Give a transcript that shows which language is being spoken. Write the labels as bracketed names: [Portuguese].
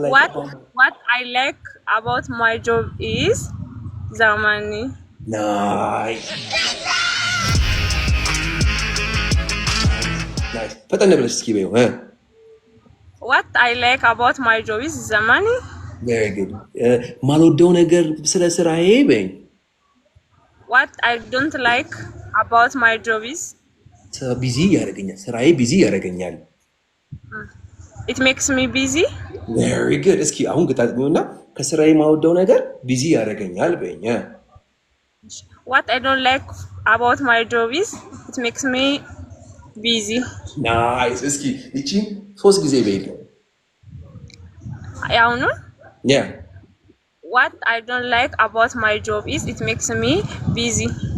[English] I like about my job is the money. nice [Amharic] ፈጠን ብለሽ እስኪ በይው። [English] What I like about my job is the money. very good [Amharic] ማልወደው ነገር ስለ ስራዬ በይኝ። [English] What I don't like about my job is [Amharic] ቢዚ ያደርገኛል። ስራዬ ቢዚ ያደርገኛል። [English] it makes me busy. very good [Amharic] እስኪ አሁን ግጣጥሚውና ከስራዬ ማልወደው ነገር ቢዚ ያደርገኛል በይኝ። [English] What I don't like about my job is it makes me busy. nice [Amharic] እስኪ እቺ 3 ጊዜ በይኝ። ያውኑ [English] yeah what I don't like about my job is it makes me busy.